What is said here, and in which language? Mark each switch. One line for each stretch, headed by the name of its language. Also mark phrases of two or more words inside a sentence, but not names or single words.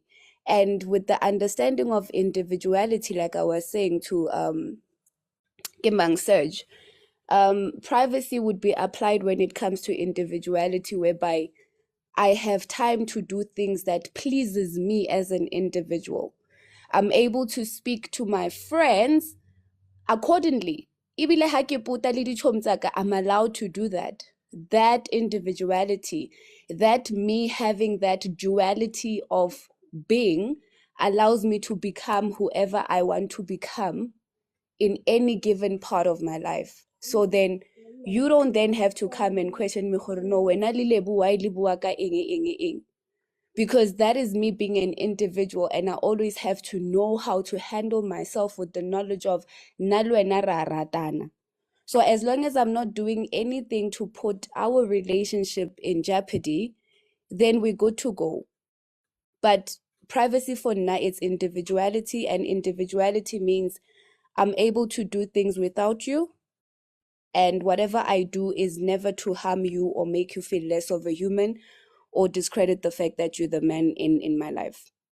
English: And with the understanding of individuality, like I was saying to Kimbang Surge, privacy would be applied when it comes to individuality, whereby I have time to do things that pleases me as an individual. I'm able to speak to my friends accordingly.
Northern Sotho: Ebile ha ke pota le ditšhomo tsa ka,
English: I'm allowed to do that. That individuality, that me having that duality of being, allows me to become whoever I want to become in any given part of my life. So then you don't then have to come and question me, no,
Northern Sotho: wena le lebu, why le bua ka eng,
English: because that is me being an individual, and I always have to know how to handle myself with the knowledge of
Northern Sotho: nna le wena ra ratana.
English: So as long as I'm not doing anything to put our relationship in jeopardy, then we're good to go. But privacy for now, it's individuality, and individuality means I'm able to do things without you, and whatever I do is never to harm you or make you feel less of a human or discredit the fact that you're the man in my life.